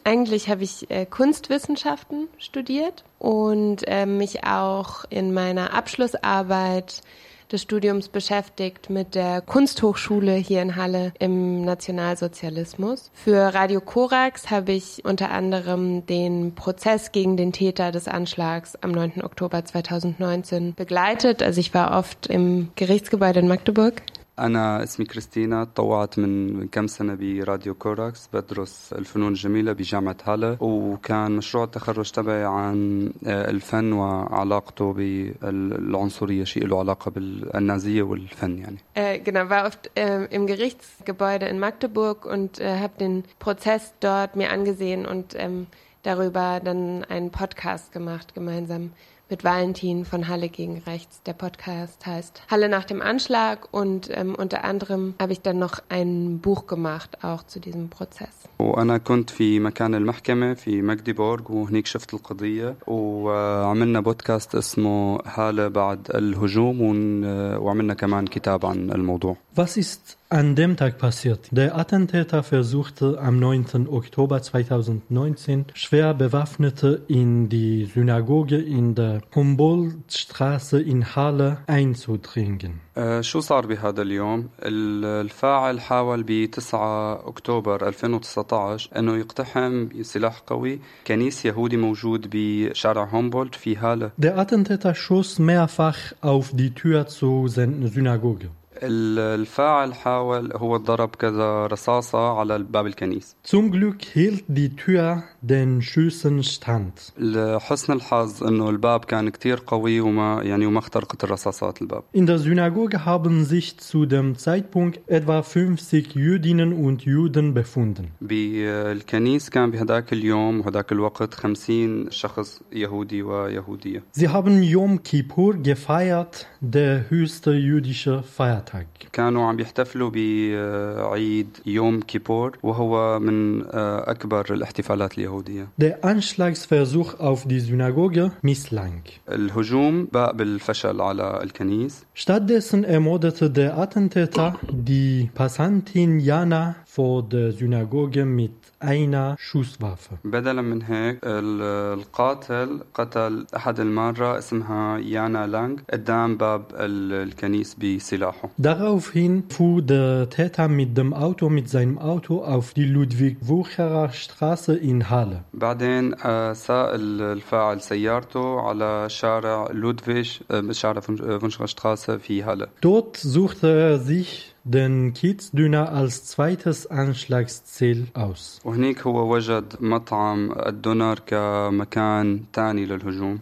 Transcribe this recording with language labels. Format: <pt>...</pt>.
<de>Eigentlich habe ich Kunstwissenschaften studiert und mich auch in meiner Abschlussarbeit des Studiums beschäftigt mit der Kunsthochschule hier in Halle im Nationalsozialismus. Für Radio Korax habe ich unter anderem den Prozess gegen den Täter des Anschlags am 9. Oktober 2019 begleitet. Also ich war oft im Gerichtsgebäude in Magdeburg.</de> <ar>أنا اسمي كريستينا طوعت من كم سنة براديو كوراكس بدرس الفنون الجميلة بجامعة هالة وكان مشروع التخرج تبعي عن الفن وعلاقته بالعنصرية شيء له علاقة بالنازية والفن يعني.</ar> <de>Genau, war oft im Gerichtsgebäude in Magdeburg und habe den Prozess dort mir angesehen und darüber dann einen Podcast gemacht gemeinsam mit Valentin von Halle gegen Rechts. Der Podcast heißt Halle nach dem Anschlag und unter anderem habe ich dann noch ein Buch gemacht, auch zu diesem Prozess.</de> <ar>وأنا كنت في مكان المحكمة في ماجديبورغ وهنيك شفت القضية وعملنا بودكاست اسمه هالة بعد الهجوم وعملنا كمان كتاب عن الموضوع.</ar> <de>Was ist an dem Tag passiert? Der Attentäter versuchte am 9. Oktober 2019 schwer bewaffnete in die Synagoge in der Humboldtstraße in Halle einzudringen.</de> <ar>شو صار بهذا اليوم؟ الفاعل حاول ب 9 اكتوبر 2019 انه يقتحم سلاح قوي كنيس يهودي موجود بشارع هومبولد في هاله.</ar> <de>Der Attentäter schoss mehrfach auf die Tür zur Synagoge.</de> <ar>الفاعل حاول هو ضرب كذا رصاصة على باب الكنيسة.</ar> <de>Zum Glück hielt die Tür den Schüssen stand.</de> <ar>لحسن الحظ إنه الباب كان كتير قوي وما يعني وما اخترقت الرصاصات الباب.</ar> <de>In der Synagoge haben sich zu dem Zeitpunkt etwa 50 Jüdinnen und Juden befunden.</de> <ar>بالكنيسة كان بهداك اليوم وهداك الوقت 50 شخص يهودي ويهودية.</ar> <de>Sie haben Yom Kippur gefeiert, der höchste jüdische Feiertag.</de> <ar>كانوا عم يحتفلوا بعيد يوم كيبور وهو من أكبر الاحتفالات اليهودية.</ar> <de>Der Anschlagsversuch auf die Synagoge misslang.</de> <ar>الهجوم بقى بالفشل على الكنيس.</ar> <de>Stattdessen ermordete der Attentäter die Passantin Jana vor der Synagoge mit einer Schusswaffe.</de> <ar>بدلا من هيك القاتل قتل أحد المارة اسمها يانا لانغ قدام باب الكنيس بسلاحه.</ar> <de>Daraufhin fuhr der Täter mit seinem Auto auf die Ludwig-Wucherer Straße in Halle.</de> <ar>بعدين سائل الفاعل سيارته على شارع لودفيج شارع فونشغر Straße في Halle.</ar> <de>Dort suchte er sich den Kiezdüner als zweites Anschlagsziel aus.</de> <ar>وهنيك هو وجد مطعم الدونر كمكان تاني للهجوم.</ar>